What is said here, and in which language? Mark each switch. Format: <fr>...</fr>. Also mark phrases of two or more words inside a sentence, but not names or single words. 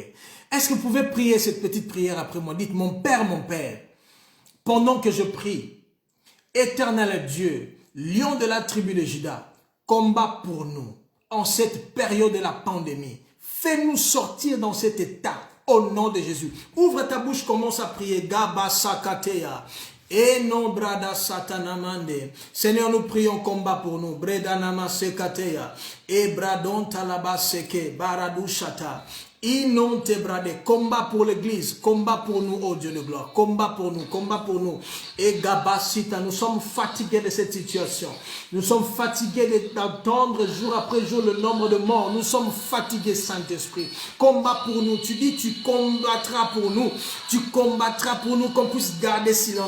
<fr>Est-ce que vous pouvez prier cette petite prière après moi? Dites, mon Père, pendant que je prie, Éternel Dieu, lion de la tribu de Juda, combat pour nous en cette période de la pandémie. Fais-nous sortir dans cet état au nom de Jésus. Ouvre ta bouche, commence à prier. Gaba Sakateya. Et non brada satanamande. Seigneur, nous prions combat pour nous. Bredanama Sekateya. Et bradon talaba seke. Baradushata. Inonte brade, combat pour l'église, combat pour nous, oh Dieu de gloire, combat pour nous, combat pour nous. Et Gabasita, nous sommes fatigués de cette situation. Nous sommes fatigués d'entendre jour après jour le nombre de morts. Nous sommes fatigués, Saint-Esprit. Combat pour nous. Tu dis, tu combattras pour nous. Tu combattras pour nous qu'on puisse garder silence.</fr>